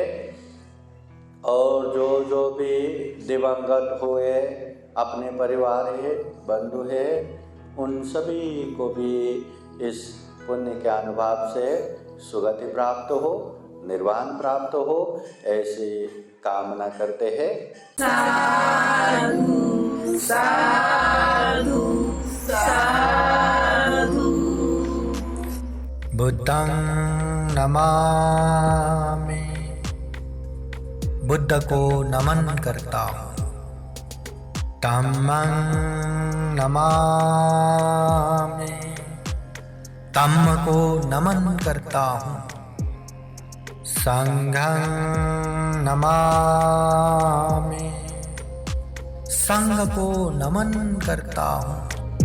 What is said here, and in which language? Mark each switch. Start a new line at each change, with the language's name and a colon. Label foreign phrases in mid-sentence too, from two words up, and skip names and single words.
Hindi: और जो भी दिवंगत हुए अपने परिवार है, बंधु है, उन सभी को भी इस पुण्य के अनुभव से सुगति प्राप्त हो, निर्वाण प्राप्त हो, ऐसी कामना करते हैं। साधु साधु साधु।
Pali: बुद्धं नमामि,
Hindi: बुद्ध को नमन करता हूँ।
Pali: धम्मं नमामि,
Hindi: धम्म को नमन करता हूँ।
Pali: संघं नमामि,
Hindi: संघ को नमन करता हूँ।